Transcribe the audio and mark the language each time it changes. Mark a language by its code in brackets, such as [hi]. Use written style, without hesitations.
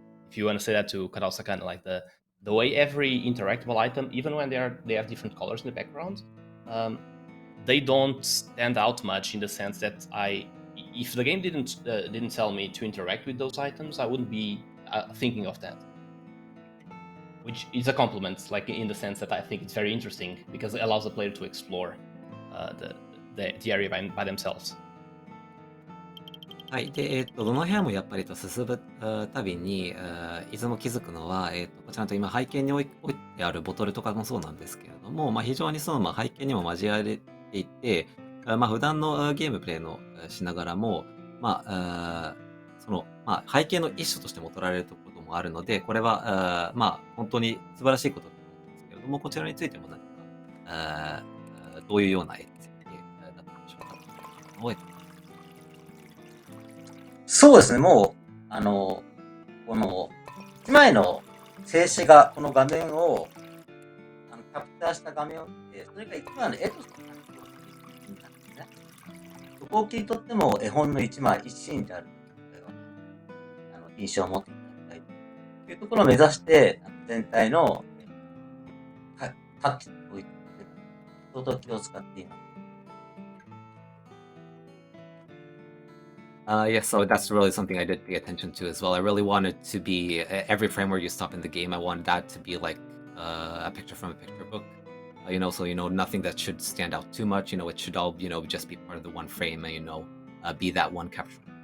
[en] If you want to say that to KODAOSAKANA, like the way every interactable item, even when they have different colors in the background, they don't stand out much in the sense that if the game didn't tell me to interact with those items, I wouldn't be thinking of that. Which is a compliment, like in the sense that I think it's very interesting because it allows the player to explore the area by themselves. [ja] はい。で、どの部屋もやっぱり進むたびに、いつも気づくのは、こちらと今背景に置いてあるボトルとかもそうなんですけれども、まあ、非常にその、背景にも交われていて、まあ、普段のゲームプレイのしながらも、まあ、その、まあ、背景の一種としても取られることもあるので、これは、まあ、本当に素晴らしいことだと思うんですけれども、こちらについても何か、どういうような設計だったんでしょうかと思えてそうですね、もう、この1枚の静止画、この画面をキャプチャーした画面を見て、それが1枚の絵として描き取っている意味なんですね。そこを切り取っても絵本の1枚、1シーンであるというような印象を持っていただきたいというところを目指して、全体のタッチという相当気を使っています。 [en] Yes, so that's really something I did pay attention to as well. I really wanted to be every frame where you stop in the game. I wanted that to be like a picture from a picture book. So nothing that should stand out too much. It should all just be part of the one frame and be that one capture.